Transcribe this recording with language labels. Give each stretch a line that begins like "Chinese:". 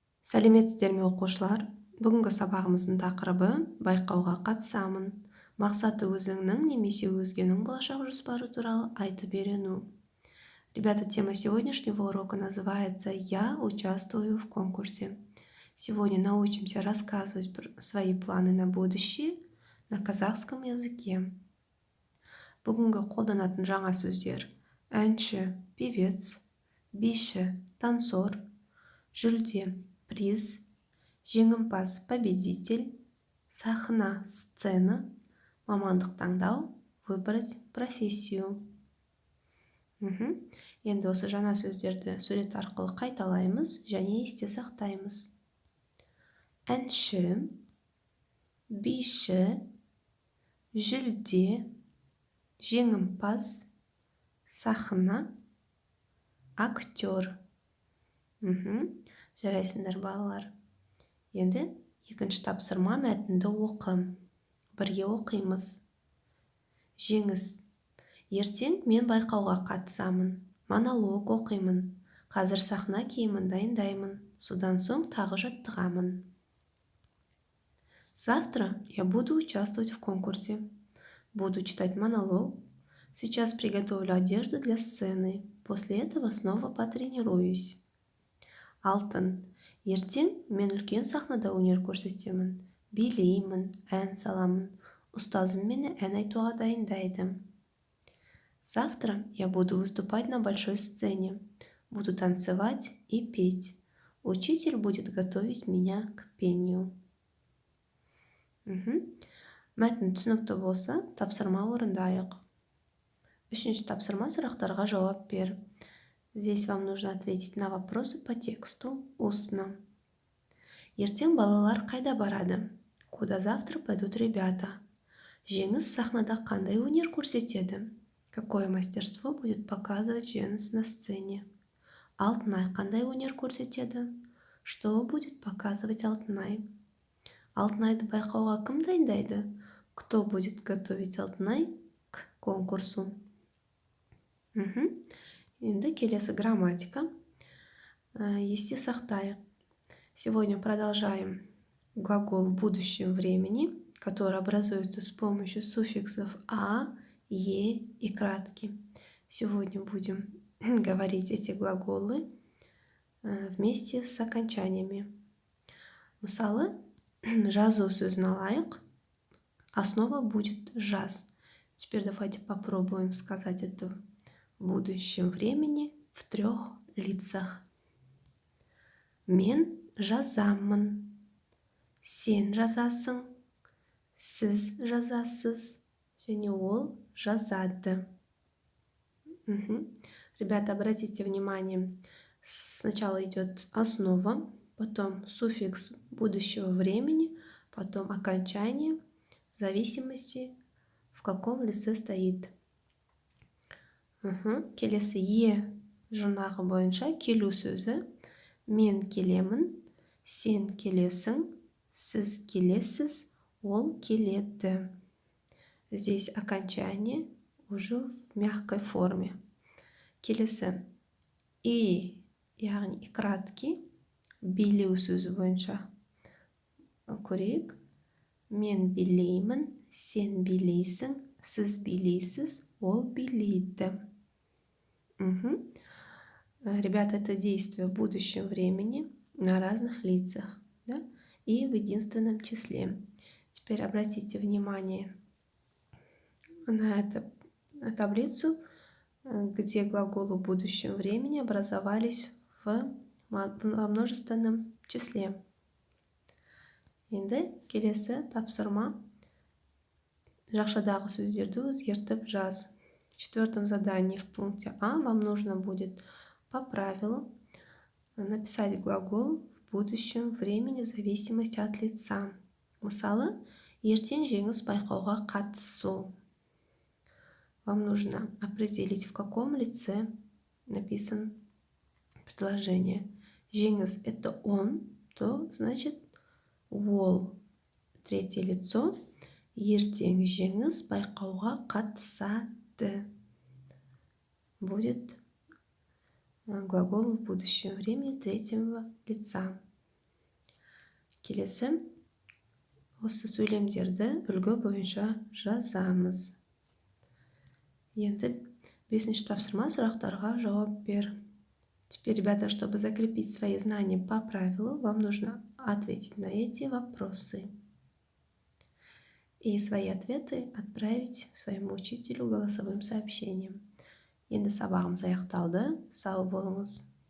Kazakh: Сәлеметсіздер ме оқушылар? Бүгінгі сабағымыздың тақырыбы байқауға қатысамын. Мақсаты өзіңнің немесе өзгенің болашақ жоспары туралы айтып үйрену.
Russian: Ребята, тема сегодняшнего урока называется «Я участвую в конкурсе». Сегодня научимся рассказывать свои планы на будущее на казахском языке.
Kazakh: Бүгінгі қолданатын жаңа сөздер: әнші, певец, биші, танцор, жүлде, приз, жеңімпаз, победитель, сахна, сцена, мамандық таңдау,
Russian: выбрать профессию.
Kazakh: Енді осы жаңа сөздерді сурет арқылы қайталаймыз және есте сақтаймыз. Әнші, биші, жүлде, жеңімпаз, сахна, актер. Жарайсыңдар балалар. Енді екінші тапсырма: мәтінді оқы. Бірге оқимыз. Жеңіс. Ертең мен байқауға қатысамын. Монолог оқимын. Қазір сахна киімін дайындаймын. Содан соң тағы жаттығамын.
Russian: Завтра я буду участвовать в конкурсе. Буду читать монолог. Сейчас приготовлю одежду для сцены. После этого снова потренируюсь.
Kazakh: Алтын. Ертең мен үлкен сахнада өнер көрсетемін. Билеймін, ән саламын. Ұстазым мені ән айтуға дайындайды.
Russian: Завтра я буду выступать на большой сцене. Буду танцевать и петь. Учитель будет готовить меня к пению.
Kazakh: Мәтін түсінікті болса, тапсырма орындайық. Үшінші тапсырма: сұрақтарға жауап бер.
Russian: Здесь вам нужно ответить на вопросы по тексту устно.
Kazakh: Ертең балалар қайда барады?
Russian: Куда завтра пойдут ребята?
Kazakh: Жеңіс сахнада қандай өнер көрсетеді?
Russian: Какое мастерство будет показывать Жеңіс на сцене?
Kazakh: Алтынай қандай өнер көрсетеді?
Russian: Что будет показывать Алтынай?
Kazakh: Алтынайды байқауға кім дайындайды?
Russian: Кто будет готовить Алтынай к конкурсу?
Kazakh: Енді келесі грамматика. Есте сақтайық.
Russian: Сегодня продолжаем глагол в будущем времени, который образуется с помощью суффиксов «а», «е» и кратки. Сегодня будем говорить эти глаголы вместе с окончаниями.
Kazakh: Мысалы, жазу сөзін алайық.
Russian: Основа будет жаз. Теперь давайте попробуем сказать это в будущем времени в 3 лицах.
Kazakh: Мен жазамын. Сен жазасың. Сіз жазасыз. Және ол жазады.
Russian: Ребята, обратите внимание, сначала идет основа, потом суффикс будущего времени, потом окончание, в зависимости, в каком лице стоит.
Kazakh: Келесі е жұрнағы бойынша келу сөзі: мен келемін, сен келесің, сіз келесіз, ол келеді.
Russian: Здесь окончание уже в мягкой форме.
Kazakh: Келесі и, яғни кратки, билеу сөзі бойынша көрейік. Мен билеймін, сен билейсің, сіз билейсіз, ол билейді.
Russian: Ребята, это действие в будущем времени на разных лицах, да? И в единственном числе. Теперь обратите внимание на эту таблицу, где глаголы в будущем времени образовались во множественном числе.
Kazakh: Енді келесі тапсырма: жақшадағы сөздерді өзгертіп жаз.
Russian: В 4 задании в пункте А вам нужно будет по правилу написать глагол в будущем времени в зависимости от лица.
Kazakh: Мысалы, ертең Жеңіс байқауға қатысу.
Russian: Вам нужно определить, в каком лице написан предложение. Жеңіс — это он, то значит ол. Третье лицо.
Kazakh: Ертең Жеңіс байқауға қатысады.
Russian: Будет глагол в будущем времени 3 лица.
Kazakh: келесі осы сөйлемдерді үлгі бойынша жазамыз. Енді 5-ші тапсырма сұрақтарға жауап бер.
Russian: Теперь, ребята, чтобы закрепить свои знания по правилу, вам нужно ответить на эти вопросы. И свои ответы отправить своему учителю голосовым сообщением.
Kazakh: Енді сабағымыз аяқталды. Сау болыңыз.